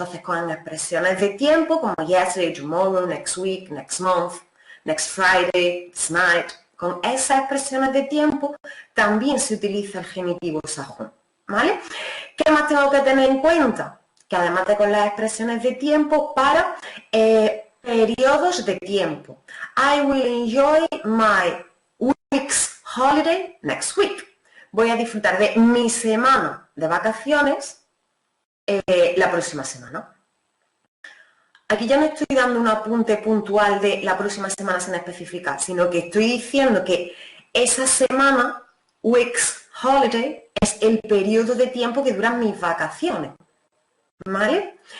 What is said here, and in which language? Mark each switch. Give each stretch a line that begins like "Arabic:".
Spanish: Entonces, con expresiones de tiempo como
English: yesterday, tomorrow, next week, next month, next Friday, this night,
Spanish: con esas expresiones de tiempo también se utiliza el genitivo sajón, ¿vale? ¿Qué más tengo que tener en cuenta? Que además de con las expresiones de tiempo, para periodos de tiempo.
English: I will enjoy my week's holiday next week.
Spanish: Voy a disfrutar de mi semana de vacaciones la próxima semana. Aquí ya no estoy dando un apunte puntual de la próxima semana sin especificar, sino que estoy diciendo que esa semana, week's holiday, es el periodo de tiempo que duran mis vacaciones. ¿vale?